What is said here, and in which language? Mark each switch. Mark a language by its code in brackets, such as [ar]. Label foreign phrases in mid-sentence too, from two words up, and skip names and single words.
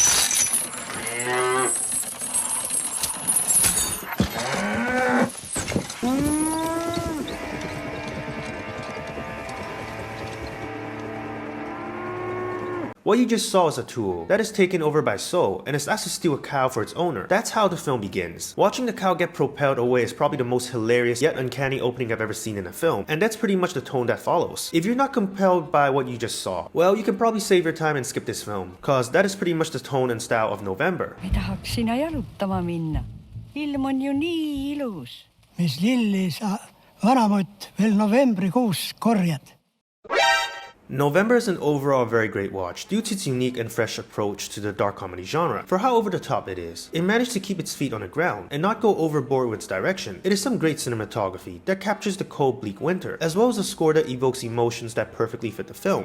[en] What you just saw is a tool that is taken over by Soul and is asked to steal a cow for its owner. That's how the film begins. Watching the cow get propelled away is probably the most hilarious yet uncanny opening I've ever seen in a film, and that's pretty much the tone that follows. If you're not compelled by what you just saw, well, you can probably save your time and skip this film, cause that is pretty much the tone and style of November. [et] Tahaks sinna jalutama minna. Ilm on ju nii ilus. Mis lilli sa vanamutt veel novembrikuus korjad? [en] November is an overall very great watch due to its unique and fresh approach to the dark comedy genre. For how over the top it is, it managed to keep its feet on the ground and not go overboard with its direction. It is some great cinematography that captures the cold, bleak winter, as well as a score that evokes emotions that perfectly fit the film.